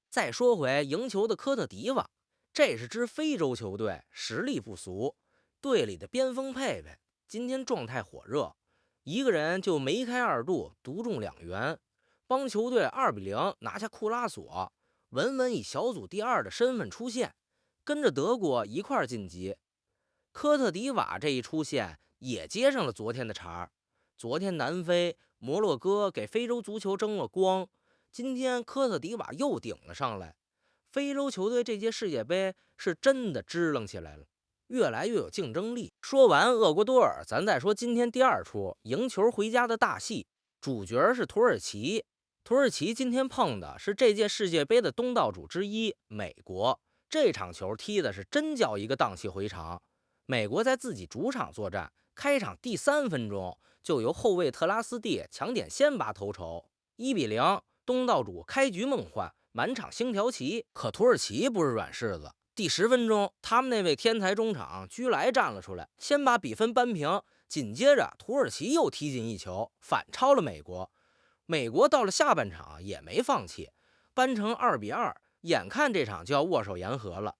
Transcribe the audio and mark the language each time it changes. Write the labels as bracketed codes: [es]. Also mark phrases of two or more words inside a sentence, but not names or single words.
[zh] 再說回贏球的科特迪瓦，這是支非洲球隊，實力不俗，隊裡的邊鋒佩佩今天狀態火熱，一個人就梅開2度，獨中2元，幫球隊2-0拿下庫拉索，穩穩以小組第2的身份出線，跟着德國一塊晉級。科特迪瓦這一出現也接上了昨天的茬，昨天南非、摩洛哥給非洲足球爭了光，今天科特迪瓦又頂了上來。非洲球隊這屆世界杯是真的支棱起來了，越來越有競爭力。說完厄瓜多爾，咱再說今天第2出贏球回家的大戲，主角是土耳其。土耳其今天碰的是這屆世界杯的东道主之一美國，這場球踢的是真叫一個蕩氣回肠。美国在自己主场作戰，開場第3分鐘就由後衛特拉斯蒂搶點先拔頭籌，1-0，東道主開局夢幻，滿場星條旗。可土耳其不是軟柿子，第10分鐘，他們那位天才中場居萊站了出來，先把比分扳平。緊接着土耳其又踢進一球，反超了美國。美國到了下半場也没放棄，扳成2-2，眼看這場就要握手言和了。